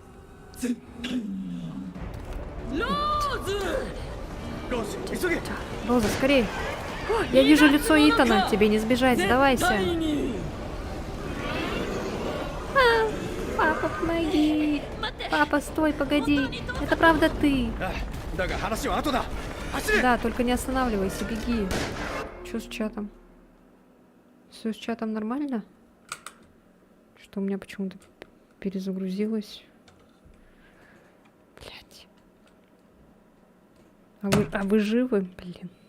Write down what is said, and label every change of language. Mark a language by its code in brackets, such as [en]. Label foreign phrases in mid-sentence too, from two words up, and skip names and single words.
[ru] Роза, скорее! Я вижу лицо Итана, тебе не сбежать, сдавайся. Папа, помоги! Папа, стой, погоди! Это правда ты! [ja] だが話は後だ。走れ。 [ru] Да, только не останавливайся, беги. Что с чатом? Все с чатом нормально? Что у меня почему-то перезагрузилось? Блять. А вы живы? Блин.